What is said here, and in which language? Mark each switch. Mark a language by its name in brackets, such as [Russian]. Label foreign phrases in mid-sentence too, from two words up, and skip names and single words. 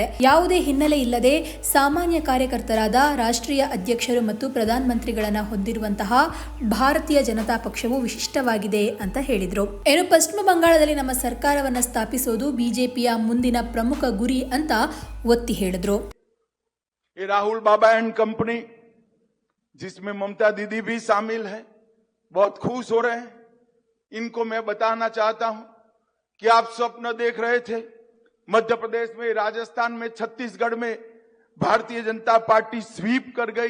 [Kannada] ಯಾವುದೇ ಹಿನ್ನೆಲೆ ಇಲ್ಲದೆ ಸಾಮಾನ್ಯ ಕಾರ್ಯಕರ್ತರಾದ ರಾಷ್ಟ್ರೀಯ ಅಧ್ಯಕ್ಷರು ಮತ್ತು ಪ್ರಧಾನಮಂತ್ರಿಗಳನ್ನ ಹೊಂದಿರುವಂತಹ ಭಾರತೀಯ ಜನತಾ ಪಕ್ಷವು ವಿಶಿಷ್ಟವಾಗಿದೆ ಅಂತ ಹೇಳಿದ್ರು. ಏನು ಪಶ್ಚಿಮ ಬಂಗಾಳದಲ್ಲಿ ನಮ್ಮ ಸರ್ಕಾರವನ್ನ ಸ್ಥಾಪಿಸೋದು ಬಿಜೆಪಿಯ ಮುಂದಿನ ಪ್ರಮುಖ ಗುರಿ ಅಂತ ಒತ್ತಿ ಹೇಳಿದ್ರು. [English] Rahul Baba and company [Hindi] जिसमें ममता दीदी भी शामिल है, बहुत खुश हो रहे हैं. इनको मैं बताना चाहता हूं कि आप स्वप्न देख रहे थे मध्य प्रदेश में, राजस्थान में, छत्तीसगढ़ में भारतीय जनता पार्टी स्वीप कर गई.